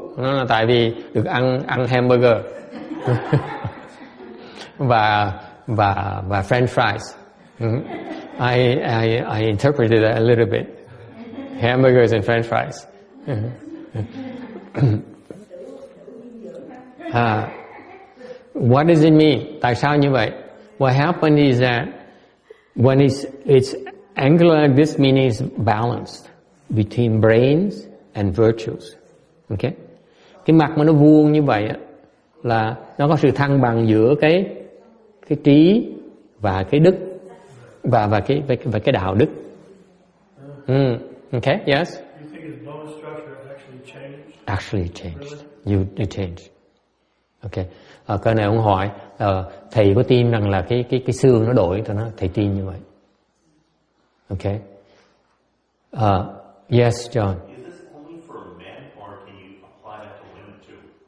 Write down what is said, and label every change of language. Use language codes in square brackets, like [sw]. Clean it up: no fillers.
[vi] Nó là tại vì được ăn hamburger và French fries. [en] I interpreted that a little bit. Hamburgers and French fries. What does it mean? [vi] Tại sao như vậy? [en] What happened is that when it's angular like this, meaning it's balanced between brains and virtues. [vi] Okay? Cái mặt mà nó vuông như vậy là nó có sự thăng bằng giữa cái trí và cái đức và cái đạo đức. Okay, yes. [en] You think his bone structure actually changed? Actually changed. You changed. Okay. [vi] Cái này ông hỏi thầy có tin rằng là cái xương nó đổi, tôi nói thầy tin như vậy. Okay. [en] Yes, John. Is this only for men, or can you apply that to women too?